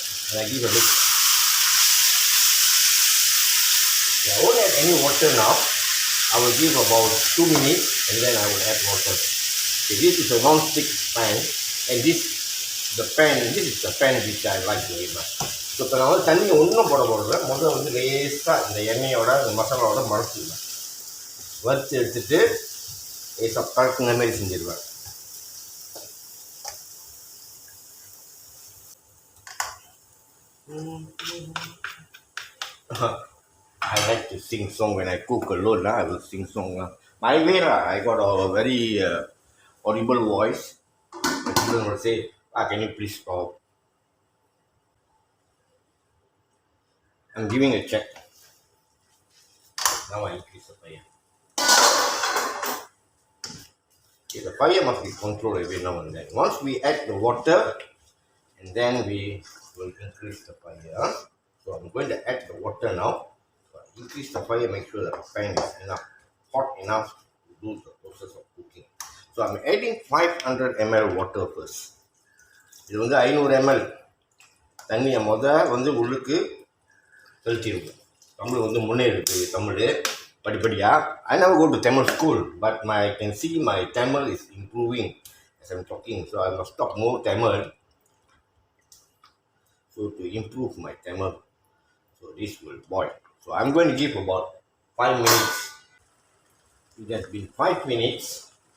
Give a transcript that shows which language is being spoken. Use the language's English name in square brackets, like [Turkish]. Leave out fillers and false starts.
[English] And I give a look. I won't add any water now. I will give about 2 minutes and then I will add water. Okay, this is a non-stick pan, and this is the pan which I like very much. [Tamil] So இப்போ நான் வந்து தண்ணி ஒன்றும் போடுறேன். முதல்ல வந்து லேசாக இந்த எண்ணெயோட இந்த மசாலாவோட மறைச்சிடுவேன். வறுத்து எடுத்துட்டு லேசாக கலக்குன மாதிரி செஞ்சிடுவேன். [English] I like to sing song when I cook alone. I will sing song. My way, I got a very audible voice. My children will say, can you please stop? I'm giving a check. Now I increase the fire. Okay, the fire must be controlled every now and then. Once we add the water, and then we will increase the fire. So I'm going to add the water now. So I increase the fire, make sure that the pan is hot enough to do the process of cooking. So I'm adding 500 ml water first. [Tamil] இது வந்து 500 ml தண்ணியை வந்து உள்ளுக்கு செலுத்திடுவோம். தமிழ் வந்து முன்னேறுது தமிழ் படிப்படியாக. [English] I never go to Tamil school, but I can see my Tamil is improving as I'm talking. So I must talk more Tamil. So to improve my Tamil, so this will boil. So I'm going to give about 5 minutes. It has been 5 minutes.